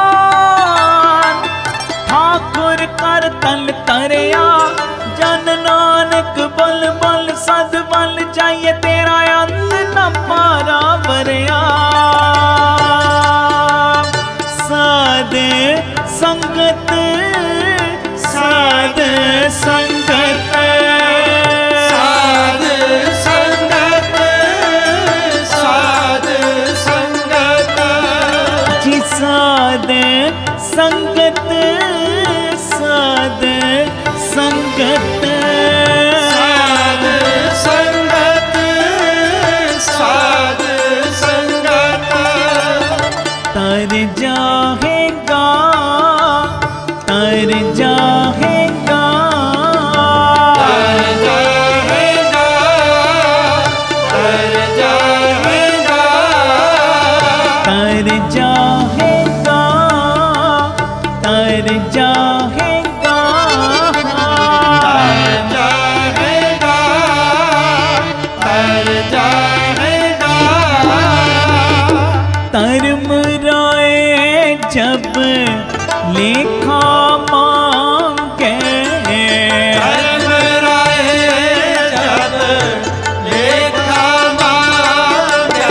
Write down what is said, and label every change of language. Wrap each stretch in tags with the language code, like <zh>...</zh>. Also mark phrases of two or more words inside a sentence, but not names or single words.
<pa>ਠਾਕੁਰ ਕਰ ਤਲ ਤਰਯਾ, ਜਨ ਨਾਨਕ ਬਲ ਬਲ ਸਦ ਬਲ ਜਾਇਏ, ਤੇਰਾ ਅੰਤ ਨ ਪਾਰਾ ਬਰਯਾ, ਸਾਧ ਸੰਗਤ ਸਾਧ ਸੰਗਤ ਸਾਧ ਸੰਗਤ ਸਾਧ ਸੰਗਤ ਜੀ, ਸਾਧ ਸੰਗਤ ਸਾਧ ਸੰਗਤ ਸਾਧ ਸੰਗਤ ਸਾਧ ਸੰਗਤ ਤਰ ਜਾਹੇਗਾ ਤਰ ਜਾਹੇਗਾ</pa> <hi>तर जाएगा तर जाएगा</hi> <pa>ਤਰ ਜਾਹੇਗਾ ਤਰ ਜਾਹੇਗਾ</pa> <hi>तर जाएगा</hi> <pa>ਧਰਮ ਰਾਯ ਜਬ ਲੇਖਾ ਮਾਂਗੇ, ਧਰਮ ਰਾਯ ਜਬ ਲੇਖਾ ਮਾਂਗੇ,</pa>